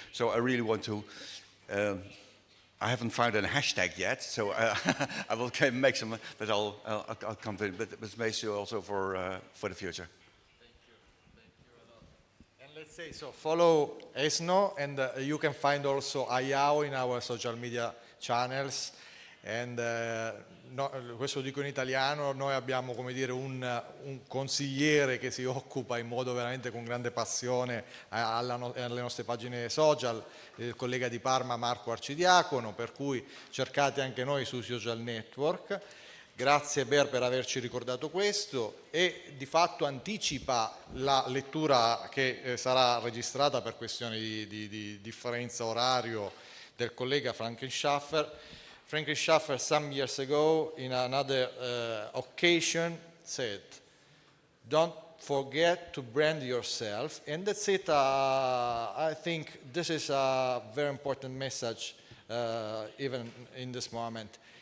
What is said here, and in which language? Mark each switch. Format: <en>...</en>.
<en>So I really want to, I haven't found a hashtag yet, so I will make some, but I'll come to it. But it's basically also for the future. Let's say so, follow ESNO, and you can find also AIIAO in our social media channels.</en> <it>And questo dico in italiano, noi abbiamo, come dire, un consigliere che si occupa in modo veramente con grande passione alle nostre pagine social, il collega di Parma Marco Arcidiacono, per cui cercate anche noi sui social network. Grazie per averci ricordato questo, e di fatto anticipa la lettura che sarà registrata per questioni di differenza orario del collega Frankenschaffer.</it> <en>Frankenschaffer, some years ago, in another occasion, said, "Don't forget to brand yourself," and that's it. I think this is a very important message, even in this moment.</en>